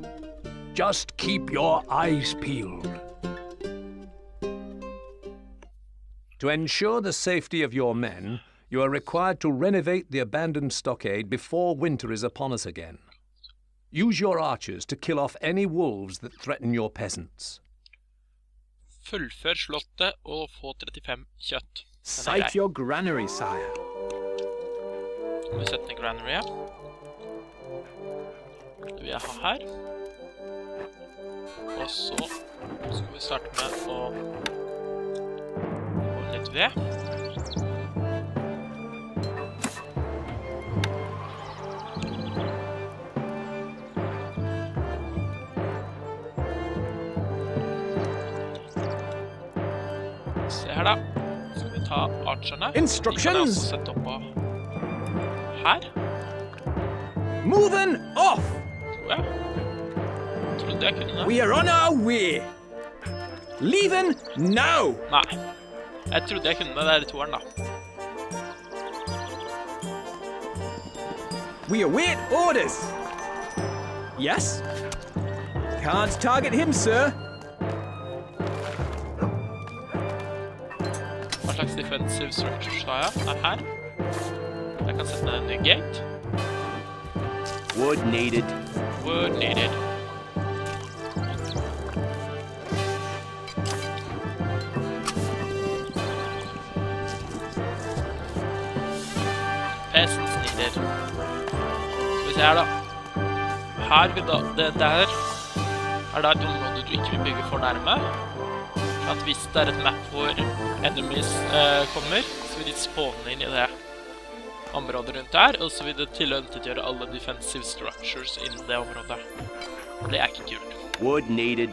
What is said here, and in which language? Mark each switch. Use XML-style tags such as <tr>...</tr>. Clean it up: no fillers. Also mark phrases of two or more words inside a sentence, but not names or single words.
<en>Just keep your eyes peeled. To ensure the safety of your men, you are required to renovate the abandoned stockade before winter is upon us again. Use your archers to kill off any wolves that threaten your peasants.</en> <no>Fullfør slottet og få 35 kjøtt.</no> <en>Sight your granary, sire.</en> <no>Vi setter ned granary. Det vil jeg ha her. Og så skal vi starte med å få litt ved. Se her da. Skal vi ta archerne.</no> <en>Instructions!</en> <no>De kan jeg også sette opp på her.</no> <en>Moving off!</en> <no>Tror jeg. Trodde jeg kunne det.</no> <en>We are on our way. Leaving now!</en> <no>Nei. Jeg trodde jeg kunne det. Det er toeren da.</no> <en>We await orders. Yes? Can't target him, sir.</en> <no>Hva slags</no> <en>defensive structures</en> <no>har jeg? Det er her. Jeg kan sette ned en ny gate.</no> <en>Wood needed. Wood needed. Peasants needed.</en> <no>Skal vi se her da. Her vil da, det der er da et område du ikke vil bygge for nærme. For at hvis det er et map hvor enemies kommer, så vil de spawne inn i det. området rundt her, og så vil det tilintetgjøre alle</no> <en>defensive structures</en> <no>innen det området. Det er ikke kult.</no> <en>Wood needed.</en>